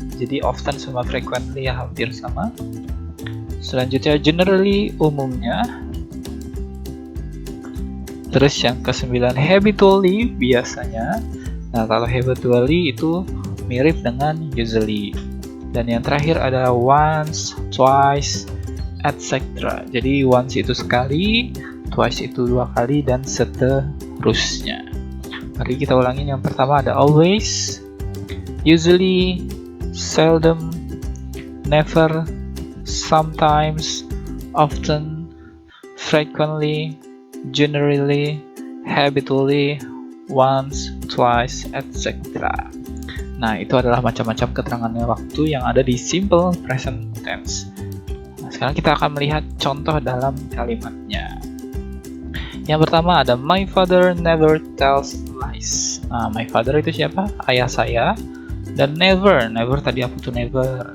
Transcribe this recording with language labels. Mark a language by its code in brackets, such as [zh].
[id] Jadi often sama frequently ya hampir sama. Selanjutnya generally, umumnya. Terus yang ke-9 habitually, biasanya. Nah, kalau habitually itu mirip dengan usually. Dan yang terakhir ada once, twice, etc. Jadi once itu sekali, twice itu 2 kali, dan seterusnya. Mari kita ulangin. Yang pertama ada [en] always, usually, seldom, never, sometimes, often, frequently, generally, habitually, once, twice, etc. [id] Nah, itu adalah macam-macam keterangannya waktu yang ada di simple present tense. Nah, sekarang kita akan melihat contoh dalam kalimatnya. Yang pertama ada [en] my father never tells lies. [id] Nah, [en] my father [id] itu siapa? Ayah saya. Dan never, never tadi apa tuh never?